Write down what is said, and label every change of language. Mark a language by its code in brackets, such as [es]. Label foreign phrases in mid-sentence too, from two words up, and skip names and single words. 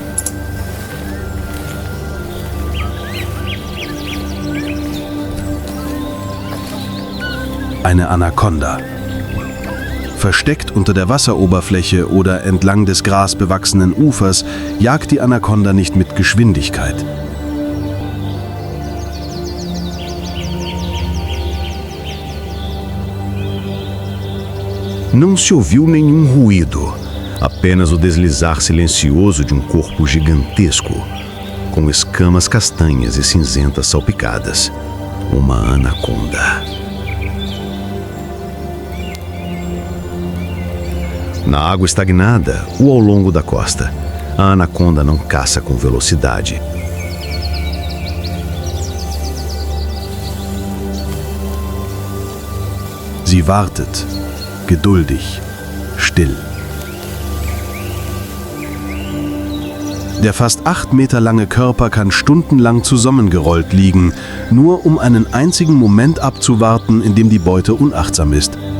[de] Eine Anakonda. Versteckt unter der Wasseroberfläche oder entlang des grasbewachsenen Ufers jagt die Anakonda nicht mit Geschwindigkeit. [pt] Não se ouviu nenhum ruído, apenas o deslizar silencioso de um corpo gigantesco, com escamas castanhas e cinzentas salpicadas. Uma anaconda. Na água estagnada ou ao longo da costa, a anaconda não caça com velocidade. [de] Sie wartet, geduldig, still. Der fast 8 Meter lange Körper kann stundenlang zusammengerollt liegen, nur um einen einzigen Moment abzuwarten, in dem die Beute unachtsam ist.